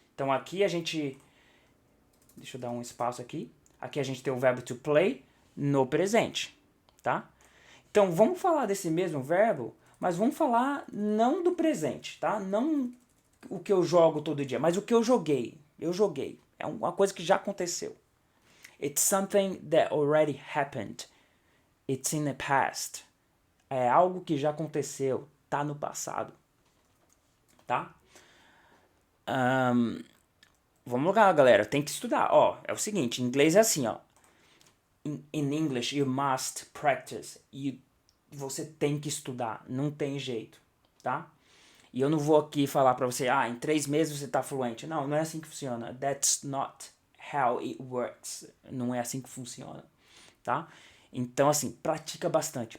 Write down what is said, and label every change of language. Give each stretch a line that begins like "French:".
Portuguese: Então, aqui a gente... Deixa eu dar um espaço aqui. Aqui a gente tem o verbo to play no presente, tá? Então, vamos falar desse mesmo verbo, mas vamos falar não do presente, tá? Não o que eu jogo todo dia, mas o que eu joguei. Eu joguei. É uma coisa que já aconteceu.
English: It's something that already happened. It's in the past.
Portuguese: É algo que já aconteceu. Tá no passado. Tá? Vamos lá, galera. Tem que estudar. Ó, é o seguinte, em inglês é assim, ó.
English: In English, you must practice.
Portuguese: Você tem que estudar. Não tem jeito, tá? E eu não vou aqui falar pra você, em 3 meses você tá fluente. Não, não é assim que funciona.
English: That's not how it works.
Portuguese: Não é assim que funciona, tá? Então, assim, pratica bastante.